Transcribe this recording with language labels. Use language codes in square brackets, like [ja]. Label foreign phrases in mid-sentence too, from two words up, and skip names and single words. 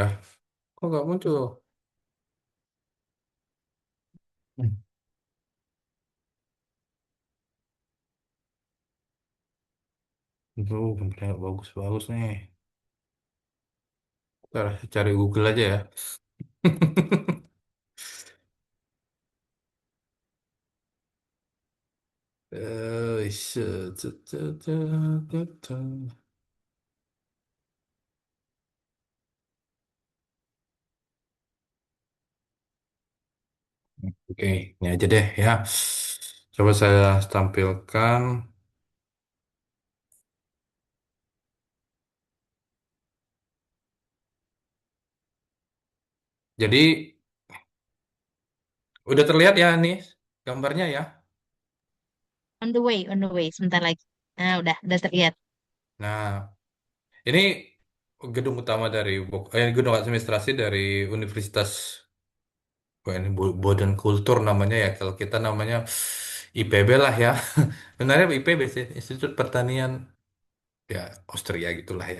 [id] Kok nggak muncul? Hmm. Tuh, gambarnya nggak bagus-bagus nih. Bentar, saya cari Google aja ya. Eh, se- ce- ce- ce- ce- ce. Oke, ini aja deh ya. Coba saya tampilkan. Jadi udah terlihat ya nih gambarnya ya. [en] On the way, on the way. [id] Sebentar lagi. Nah, udah terlihat. Nah, ini gedung utama dari gedung administrasi dari Universitas ini Boden Kultur namanya ya. Kalau kita namanya IPB lah ya. Sebenarnya IPB sih, Institut Pertanian ya Austria gitulah ya.